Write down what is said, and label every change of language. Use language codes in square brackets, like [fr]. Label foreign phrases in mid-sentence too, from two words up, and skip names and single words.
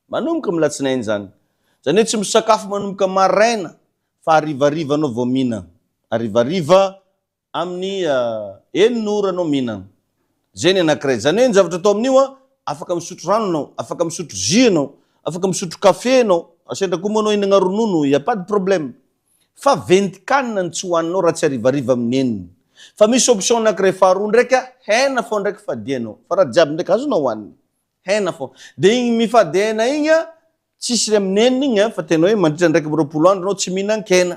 [mg] manomboka milatsinainy zany. Zany hoe tsy misakafo manomboka maraina fa arivariva anao vao mihinana. Arivariva amin'ny 9 ora anao mihinana. Zay ny anankiray. Zany hoe ny zavatra atao amin'io afaka misotro rano anao, afaka misotro jus anao, afaka misotro kafe anao, asendra koa moa anao hinagna ronono, [fr] y a pas de problème. [mg] Fa venty-kanina ny tsy hoaninao raha tsy arivariva amin'ny eniny. Fa misy option anankiray faharoa ndraika, hena fô ndraiky fadianao. Fa raha jiaby ndraiky azonao hoanina. Hena fô. De igny mifady hena igny tsisy amin'ny eniny igny fa tena hoe mandritra ndraiky 20 andro anao tsy mihinan-kena.